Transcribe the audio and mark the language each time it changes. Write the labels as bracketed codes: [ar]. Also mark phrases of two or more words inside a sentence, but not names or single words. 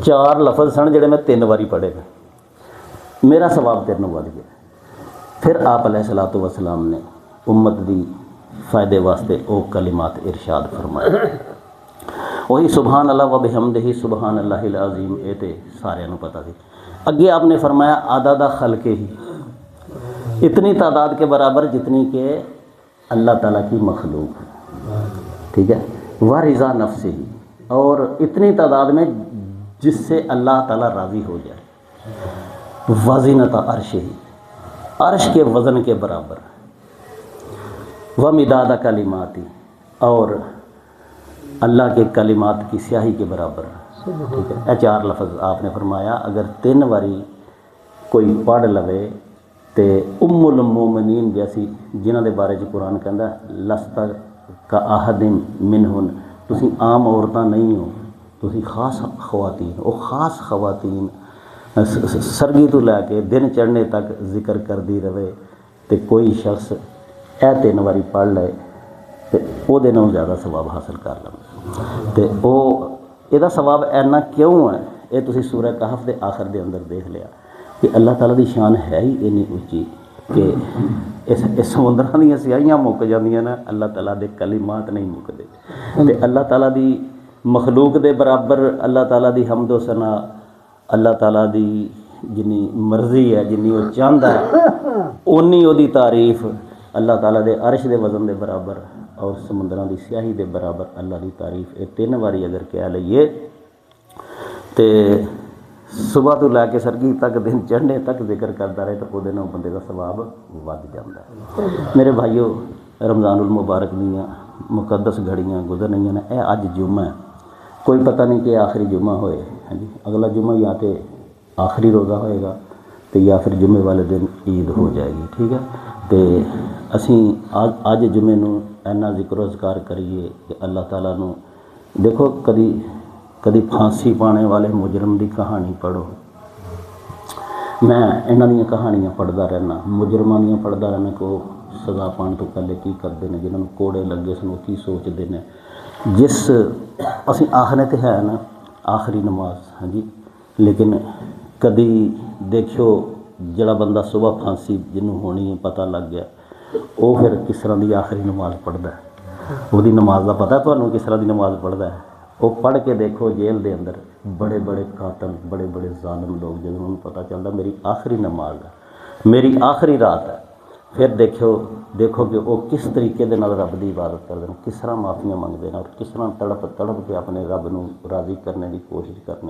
[pa] 4 لفظ سن جڑے میں 3 واری پڑھے نے، میرا ثواب 3 ود گیا۔ پھر آپ علیہ الصلوۃ والسلام نے امت دی فائدے واسطے او کلمات ارشاد فرمائے، وہی [ar] سبحان اللہ و بحمدہ سبحان اللہ العظیم، [pa] اے تے سارے نو پتہ سی۔ [ur] اگے آپ نے فرمایا [ar] عدد خلق ہی، [ur] اتنی تعداد کے برابر جتنی کہ اللہ تعالیٰ کی مخلوق، ٹھیک ہے، [ar] و رضا نفس ہی، [ur] اور اتنی تعداد میں جس سے اللہ تعالیٰ راضی ہو جائے، [ar] وزنۃ عرش ہی، [ur] عرش کے وزن کے برابر، [ar] و مداد کلماتی، [ur] اور اللہ کے کلمات کی سیاہی کے برابر، ٹھیک ہے۔ [pa] یہ 4 لفظ آپ نے فرمایا اگر 3 واری کوئی پڑھ لوے تے ام المومنین جیسی جنہاں دے بارے قرآن کہندا [ar] لست کا احد منہن، [pa] تسی عام عورتاں نہیں ہو، تسی خاص خواتین، او خاص خواتین سرگی تو لے کے دن چڑھنے تک ذکر کر دی رہے تے کوئی شخص اے 3 واری پڑھ لے تے او دے نال زیادہ ثواب حاصل کر لے، تے او یہ ثواب اینا کیوں ہے؟ یہ تسی سورہ کہف دے آخر دے اندر دیکھ لیا کہ اللہ تعالیٰ دی شان ہے ہی اینی اونچی کہ اس سمندراں دیاں سیاہیاں مک جاندیاں نا، اللہ تعالیٰ دے کلمات نہیں مکدے، تے اللہ تعالیٰ دی مخلوق دے برابر اللہ تعالیٰ دی حمد و ثنا، اللہ تعالیٰ دی جنی مرضی ہے، جنی وہ چاہتا ہے اونی وہ دی تعریف اللہ تعالیٰ دے عرش دے وزن دے برابر اور سمندراں دی سیاہی دے برابر اللہ دی تعریف، یہ 3 واری اگر کہہ لئیے تے صبح تو لے کے سرگی تک دن چڑھنے تک ذکر کرتا رہے [ur] تو وہ دن بندے کا ثواب ود جاتا ہے۔ [pa] میرے بھائیو، رمضان المبارک دیاں مقدس گھڑیاں گزر رہی ہیں، اے اج جمعہ ہے، کوئی پتہ نہیں کہ آخری جمعہ ہوئے، ہاں جی اگلا جمعہ یا تو آخری روزہ ہوئے گا تو [ur] یا پھر جمعے والے دن عید ہو جائے گی، [pa] ٹھیک ہے۔ تو اسی اج جمعے نو اینا ذکر و اذکار کریے کہ اللہ تعالیٰ نو دیکھو، کدی پھانسی پانے والے مجرم دی کہانی پڑھو، میں انہاں دیاں کہانیاں پڑھدا رہنا، مجرماں دیاں پڑھدا رہنا کہ وہ سزا پان تو پہلے کی کرتے ہیں، جنہوں کوڑے لگے سن وہ کی سوچتے ہیں، جس اسی آخنے تے ہے نا آخری نماز، ہاں جی، لیکن کدی دیکھو جڑا بندہ صبح پھانسی جنہوں ہونی ہے پتہ لگ گیا، وہ پھر کس طرح دی آخری نماز پڑھدا ہے، وہ دی نماز دا پتہ تانوں کس طرح دی نماز پڑھدا ہے؟ وہ پڑھ کے دیکھو جیل دے اندر بڑے بڑے قاتل، بڑے بڑے ظالم لوگ جب انہوں پتہ چلتا میری آخری نماز ہے، میری آخری رات ہے، پھر دیکھو کہ وہ کس طریقے دے نال رب دی عبادت کرتے ہیں، کس طرح معافیاں منگتے ہیں اور کس طرح تڑپ کے اپنے رب نو راضی کرنے کی کوشش کرنے۔